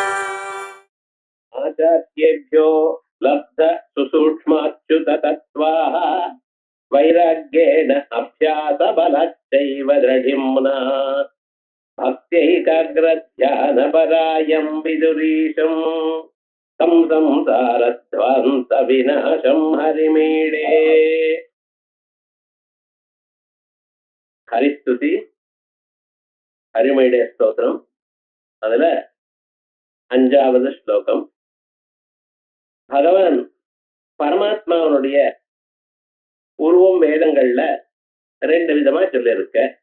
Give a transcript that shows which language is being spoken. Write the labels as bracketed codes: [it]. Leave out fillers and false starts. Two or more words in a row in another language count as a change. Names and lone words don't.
[sa] आचार्येभ्यो लब्ध सुसूक्ष्माच्युततत्त्वाः वैराग्येन अभ्यासबलश्चैव दृढिम्ना भक्त्यैकाग्रध्यानपरायं विदुरीशं तं संसारध्वान्तविनाशं हरिमीडे. [ta] ஹரிஸ்துதி ஹரிமீடே ஸ்தோத்திரம். அதுல 5வது ஸ்லோகம். பகவான் பரமாத்மாவனுடைய உருவம் வேதங்கள்ல 2 விதமா சொல்லியிருக்க.